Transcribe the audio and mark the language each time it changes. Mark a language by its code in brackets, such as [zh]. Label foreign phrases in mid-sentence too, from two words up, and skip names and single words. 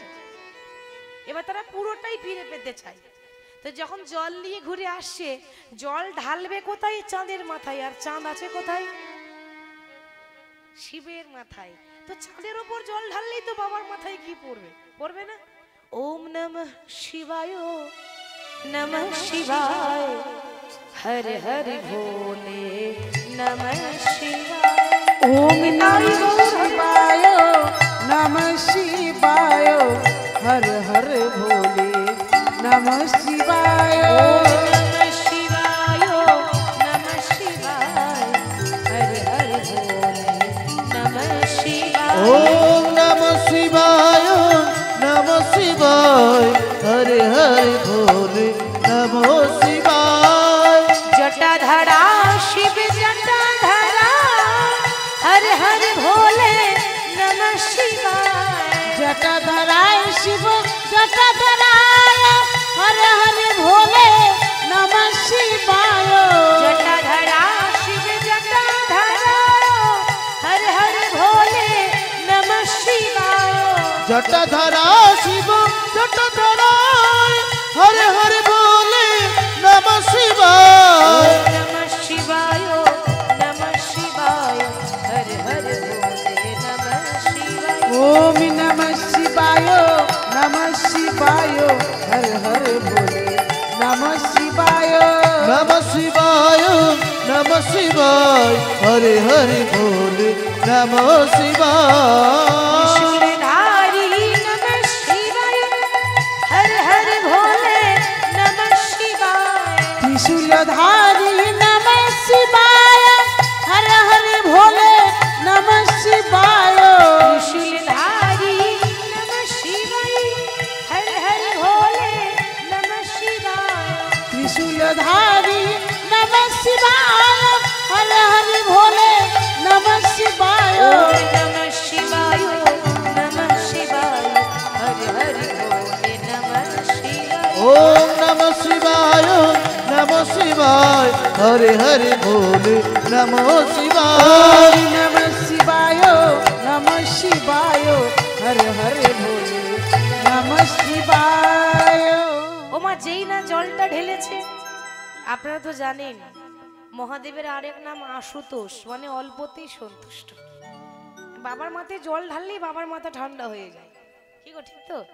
[bn] এবার তারা পুরোটাই ফিরে পেতে চায়। তো যখন জল নিয়ে ঘুরে আসছে, জল ঢালবে কোথায়? চাঁদের মাথায়। আর চাঁদ আছে কোথায়? শিবের মাথায়। তো চাঁদের ওপর জল ঢাললেই তো বাবার মাথায় কি পড়বে? পড়বে না? [sa] ওম নমঃ শিবায়, নমঃ শিবায়, হর হর ভোলে নমঃ শিবায়। ওম নমঃ শিবায়, নমঃ শিবায়, হর হর ভোলে নমঃ শিবায়। নমঃ শিবায়, নমঃ শিবায়, হর হর ভোলে নমঃ শিবায়। ওম নমঃ শিবায়, নমঃ শিবায়, হরে হরে ভোলে নমঃ শিবায়। জটাধরা শিব জটাধরা, হর হর ভোলে নমঃ শিবায়। জটাধরায় শিব জটাধরায়, হর হর ভোলে নমঃ শিবায়। জটাধরা শিব জটাধরা, হর হর ভোলে নমঃ শিবায়। জটাধরা শিব জটাধরা, হরে হরে ভোলে নমঃ শিবায়। নমঃ শিবায়, নমঃ শিবায়, হর হর ভোলে নমঃ শিবায়। ওম নমঃ শিবায়, নমঃ শিবায়, হর হর ভোলে নমঃ শিবায়। নমঃ শিবায়, নমঃ শিবায়, হরে হরে ভোলে নমঃ শিবায়। ত্রিশূলধারী নমঃ শিবায়, হর হর ভোলে নমঃ শিবায়। ত্রিশূলধারী নমঃ শিবায়, হর হর ভোলে নমঃ শিবায়। ত্রিশূলধারী নমঃ শিবায়, হর হর ভোলে নমঃ শিবায়। ত্রিশূলধারী নমঃ শিবায়, হর হর ভোলে নমঃ শিবায়। ওম নমঃ শিবায়, নমঃ শিবায়, হর হর ভোলে নমঃ শিবায়। ওম নমঃ শিবায়, নমঃ শিবায়, হরে হরে ভোলে নমঃ শিবায়। ওম নমঃ শিবায়, নমঃ শিবায়, হর হর ভোলে নমঃ শিবায়। [bn] ওমা যেই না জলটা ঢেলেছে, আপনারা তো জানেন মহাদেবের আরেক নাম আশুতোষ, মানে অল্পতেই সন্তুষ্ট। বাবার মাথায় জল ঢাললেই বাবার মাথা ঠান্ডা হয়ে যায়, কি গো ঠিক তো?